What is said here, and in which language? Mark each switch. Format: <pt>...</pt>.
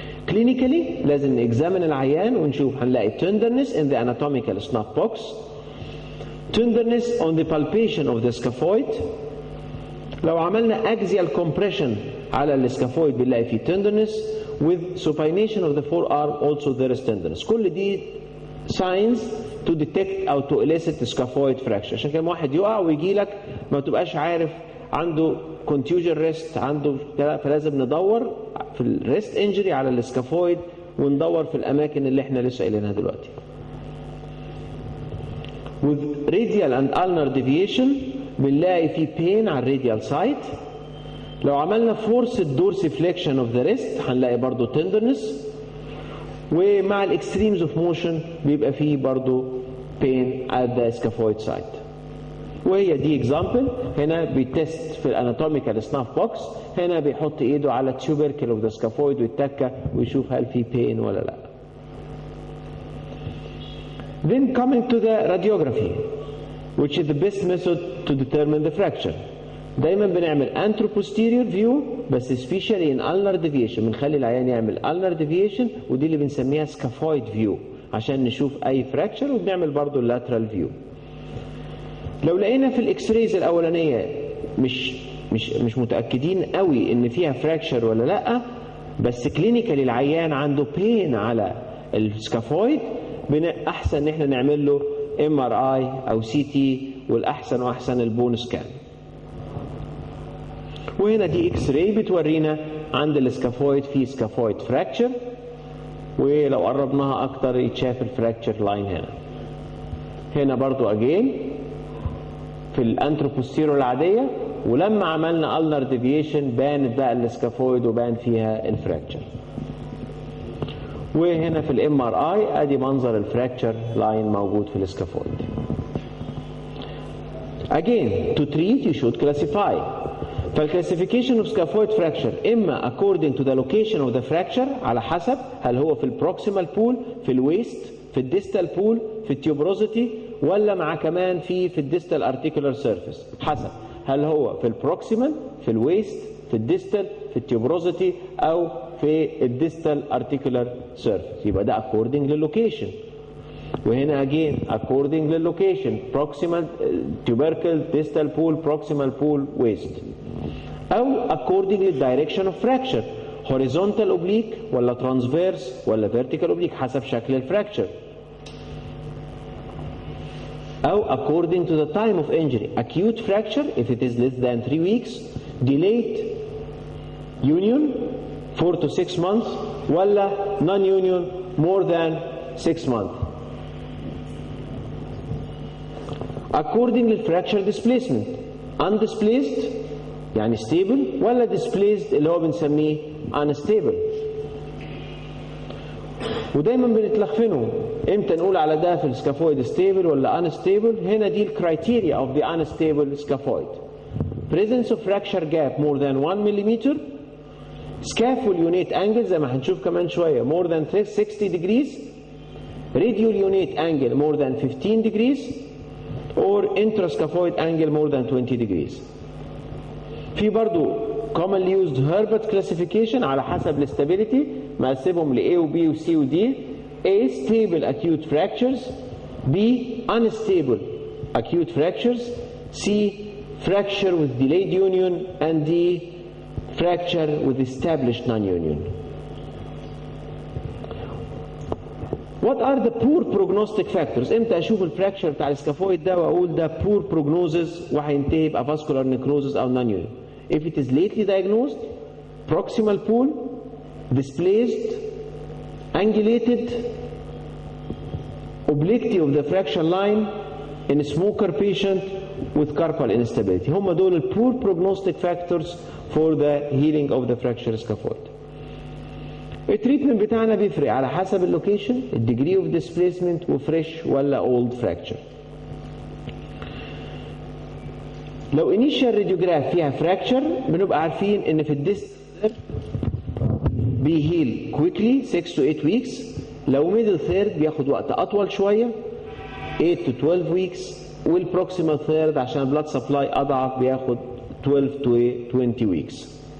<en>Clinically</en> <ar>لازم نexamine العيان ونشوف هنلاقي</ar> <en>tenderness in the anatomical snuff box, tenderness on the palpation of the scaphoid. لو عملنا axial compression</en> <ar>على السكافويد بنلاقي فيه</ar> <en>tenderness with supination of the forearm also there is tenderness.</en> <ar>كل دي</ar> <en>signs to detect او to elicit scaphoid fracture.</en> <ar>عشان كده واحد يقع ويجي لك ما تبقاش عارف عنده contusion wrist عنده، فلازم ندور في الريست انجري على السكافويد وندور في الاماكن اللي احنا لسه قايلينها دلوقتي.</ar> <en>with radial and ulnar deviation</en> <ar>بنلاقي في</ar> <en>pain على الراديال side. لو عملنا forced dorsiflexion of the wrist</en> <ar>هنلاقي برضو</ar> <en>tenderness ومع الاكستريمز of motion بيبقى فيه برضو pain at the scaphoid side.</en> <ar>وهي دي اكزامبل. هنا بيتست في الاناتوميكال سناف بوكس، هنا بيحط ايده على التيوبركل اوف ذا سكافويد ويتكه ويشوف هل في pain ولا لا.</ar> <en>Then coming to the radiography which is the best method to determine the fracture.</en> <ar>دايما بنعمل</ar> <en>anteroposterior view</en> <ar>بس especially in ulnar deviation، بنخلي العيان يعمل ulnar deviation ودي اللي بنسميها</ar> <en>scaphoid view</en> <ar>عشان نشوف اي fracture، وبنعمل برضو lateral view. لو لقينا في الاكس رايز الاولانيه مش مش متاكدين قوي ان فيها فراكشر ولا لا، بس كلينيكالي العيان عنده بين على السكافويد، احسن ان احنا نعمل له MRI او CT، والاحسن واحسن البون سكان. وهنا دي اكس راي بتورينا عند السكافويد في سكافويد فراكشر، ولو قربناها اكتر يتشاف الفراكشر لاين هنا. هنا برضو اجين في الانتروبوستيرو العاديه، ولما عملنا النر ديفيشن بانت بقى السكافويد وبان فيها الفراكشر. وهنا في الام ار اي ادي منظر الفراكشر لاين موجود في السكافويد.</ar> <en>Again, to treat you should classify.</en> <ar>فالكلاسيفيكيشن اوف سكافويد فراكشر اما</ar> <en>according to the location of the fracture،</en> <ar>على حسب هل هو في البروكسيمال بول، في الويست، في الديستال بول، في التيوبروزيتي، ولا مع كمان في الديستال ارتيكولار سيرفيس. حسب هل هو في البروكسيمال، في الويست، في الديستال، في التيوبروزيتي، او في الديستال ارتيكولار سيرفيس. يبقى ده according للوكيشن.</ar> <en>وهنا again according للوكيشن، proximal tubercle distal pool proximal pool waist، أو according للdirection of fracture، horizontal oblique ولا transverse ولا vertical oblique</en> <ar>حسب شكل الفراكشر،</ar> <en>أو according to the time of injury، acute fracture if it is less than 3 weeks، delayed union 4 to 6 months، ولا non-union more than 6 months. according للفراكشر displacement، undisplaced يعني stable، ولا displaced اللي هو بنسميه unstable.</en> <ar>ودايما بنتلخفنوا امتى نقول على ده في السكافويد stable ولا unstable. هنا دي الكرايتيريا</ar> <en>of the unstable scaphoid: presence of fracture gap more than 1 mm، scaphoid unate angle زي ما هنشوف كمان شويه more than 60 degrees، radial unate angle more than 15 degrees، or intrascaphoid angle more than 20 degrees.</en> <ar>في برضو</ar> <en>commonly used Herbert classification</en> <ar>على حسب الاستابيليتي، مقسمهم ل A و B و C و D.</ar> <en>A stable acute fractures، B unstable acute fractures، C fracture with delayed union، and D fracture with established non-union. What are the poor prognostic factors؟</en> <ar>امتى اشوف الفراكشر بتاع السكافويد ده واقول ده poor prognosis وهينتهي يبقى vascular necrosis او non-union؟</ar> <en>If it is lately diagnosed، proximal pool، displaced، angulated، obliquity of the fracture line in a smoker patient with carpal instability.</en> <ar>هم دول</ar> <en>ال poor prognostic factors for the healing of the fracture scaphoid.</en> <ar>التريتمنت بتاعنا بيفرق على حسب اللوكيشن، الديجري اوف ديسبيسمنت، وفريش ولا اولد فراكشر. لو انيشال راديوجراف فيها فراكشر بنبقى عارفين ان في الديست بيهيل كويكلي 6 to 8 ويكس، لو ميدل ثيرد بياخد وقت اطول شويه 8 to 12 ويكس، والبروكسيمال ثيرد عشان البلاد سبلاي اضعف بياخد 12 to 20 ويكس.</ar>